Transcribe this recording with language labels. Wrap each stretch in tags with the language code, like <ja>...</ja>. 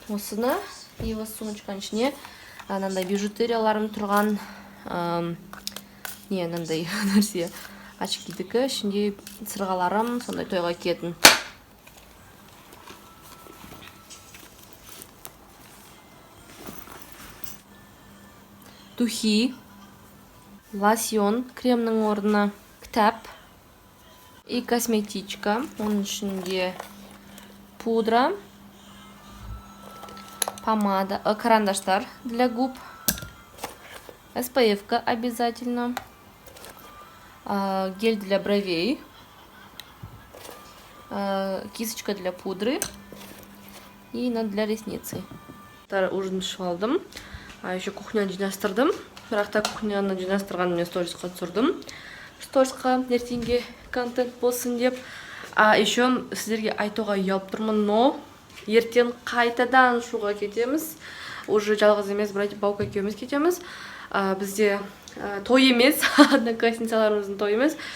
<kk>Осыны и осы сумочканың ішіне анандай бижутерияларым тұрған анандай нәрсе очкидікі, ішінде сырғаларым, сондай тойға киетін. Духи, лосьон, кремнің орнына кітап и косметичка. Оның ішінде</kk> <ru>пудра, помада, карандаштар для губ, SPF-ка обязательно, гель для бровей, кисточка для пудры и для ресницы.</ru> <kk>Ужин ішіп алдым. Еще кухняны жинастырдым. Бірақ та кухняны жинастырғаныммен сторисқа түсірдім. Сторисқа ертеңге контент болсын деп. Еще сіздерге айтуға ұялып тұрмын, но ертең қайтадан шуға кетеміз. Уже жалғыз емес, баука екеуміз кетеміз. Бізде той емес, одноклассницаларымыздың той емес.</kk>